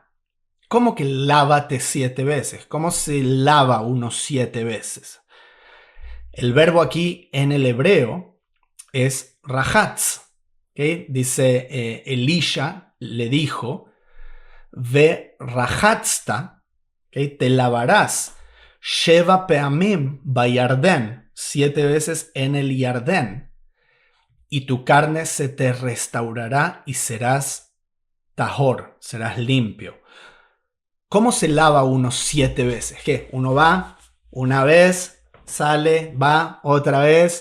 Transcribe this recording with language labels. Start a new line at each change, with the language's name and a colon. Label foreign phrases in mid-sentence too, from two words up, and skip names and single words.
Spanish: ¿Cómo que lávate 7 veces? ¿Cómo se lava uno 7 veces? El verbo aquí en el hebreo es rahatz. ¿Okay? Dice Elisha le dijo:
Hebrew: ve rahatzta,
Spanish: ¿okay? Te lavarás
Hebrew: Sheva peamim bayardén,
Spanish: 7 veces en el Yardén, y tu carne se te restaurará y serás tahor, serás limpio. ¿Cómo se lava uno 7 veces? ¿Qué? Uno va una vez, sale, va otra vez.